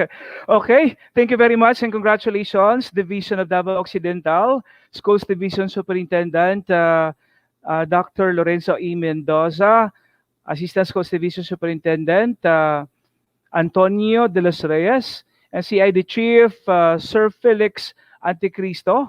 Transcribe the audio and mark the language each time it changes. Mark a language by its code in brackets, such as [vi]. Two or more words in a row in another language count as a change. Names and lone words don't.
[en] Okay, thank you very much and congratulations, Division of Davao Occidental, Schools Division Superintendent, Dr. Lorenzo E. Mendoza, Assistant Schools Division Superintendent, Antonio de los Reyes, and CID Chief, Sir Felix Anticristo.